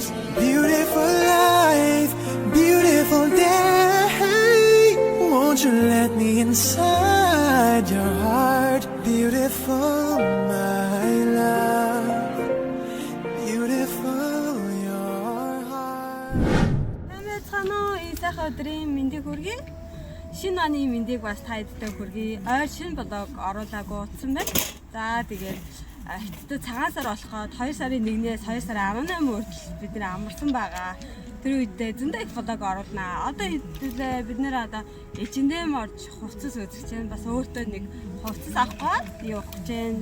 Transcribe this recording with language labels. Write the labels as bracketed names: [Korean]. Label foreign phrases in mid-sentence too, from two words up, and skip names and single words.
[English] Beautiful life, beautiful day. Won't you let me inside your heart? Beautiful, my love. Beautiful, your heart. [Mongolian] Цаанаа энэ сайхан өдрийн мэндийг хүргэе. Шинэ оны мэндийг бас та эддэг хүргэе. Ойр шинэ блог оруулаагүй утсан байна. За тэгээд хятад цагаан сар болоход 2 сарын 1-ээс 2 сарын 18 хүртэл бид нэр амарсан байгаа. Тэр үедээ зөндөө их блог оруулнаа. Одоо хэдүүлээ бид нэр одоо H&M орж хувцас үзэж чинь бас өөртөө нэг хувцас авах гээд явах гэж байна.